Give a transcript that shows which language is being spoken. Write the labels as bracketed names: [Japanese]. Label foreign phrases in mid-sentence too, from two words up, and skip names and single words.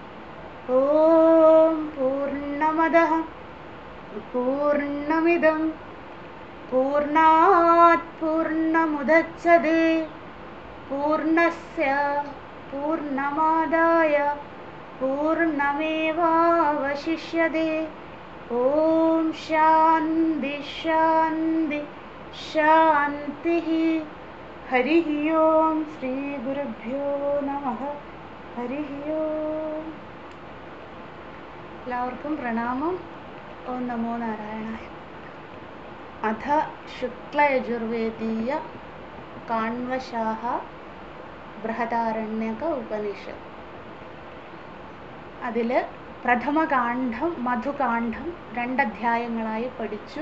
[Sanskrit] ॐ पूर्णमदः पूर्णमिदं पूर्णात् पूर्णमुदच्यते पूर्णस्य पूर्णमादाय पूर्णमेवावशिष्यते। ॐ शान्ति शान्ति शान्तिः। हरिः ओं श्रीगुरुभ्यो नमः। हरिः ओं. [Malayalam] എല്ലാവർക്കും പ്രണാമം. [Sanskrit] ഓം നമോ നാരായണായ. അഥ ശുക്ലയജുർവേദീയ കാണ്വശാഹ ബൃഹദാരണ്യക ഉപനിഷത്ത്. [Malayalam] അതിൽ പ്രഥമകാന്ഡം മധുകാന്ഡം രണ്ടധ്യായങ്ങളായി പഠിച്ചു.